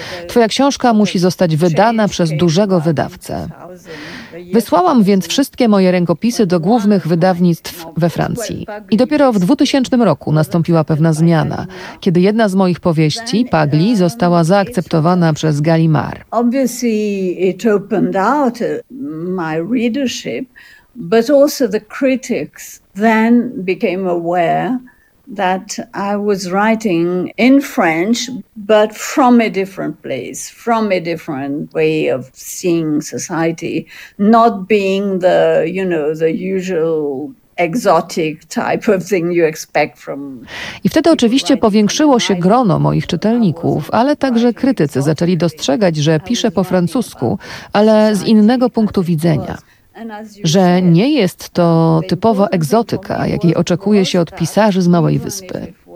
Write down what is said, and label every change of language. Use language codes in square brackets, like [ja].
[pl] Twoja książka musi zostać wydana przez dużego wydawcę. Wysłałam więc wszystkie moje rękopisy do głównych wydawnictw we Francji. I dopiero w 2000 roku nastąpiła pewna zmiana, kiedy jedna z moich powieści, Pagli, została zaakceptowana przez Gallimard. [en] Obviously it opened out my readership, but also the critics then became aware that I was writing in French, but from a different place, from a different way of seeing society, not being the, you know, the usual exotic type of thing you expect from. [pl] I wtedy oczywiście powiększyło się grono moich czytelników, ale także krytycy zaczęli dostrzegać, że piszę po francusku, ale z innego punktu widzenia. Że nie jest to typowa egzotyka, jakiej oczekuje się od pisarzy z małej wyspy.